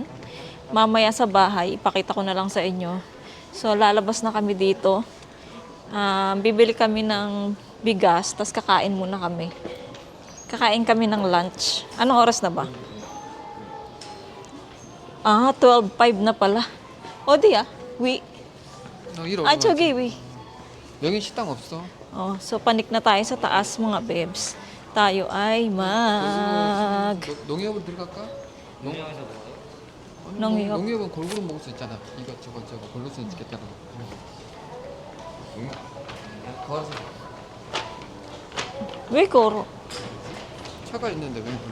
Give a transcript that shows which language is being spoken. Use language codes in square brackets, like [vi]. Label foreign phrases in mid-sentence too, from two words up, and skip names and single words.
[tl] Mamaya sa bahay, ipakita ko na lang sa inyo. So, lalabas na kami dito. Bibili kami ng bigas, tas kakain muna kami. Kakain kami ng lunch. Anong oras na ba? 12:05 na pala. [ko] 어디야? 위. 저기 위. 여긴 식당 없어. [tl] So panik na tayo sa taas mga bebs. Tayo ay [ko] 농협으로 들어갈까? 농협에서 먹어요? 농협. 농협은 골고루 먹을 수 있잖아. 이거 저거 골고루 수 있겠다는 거. 걸어서 왜 걸어? 차가 있는데 왜 그래?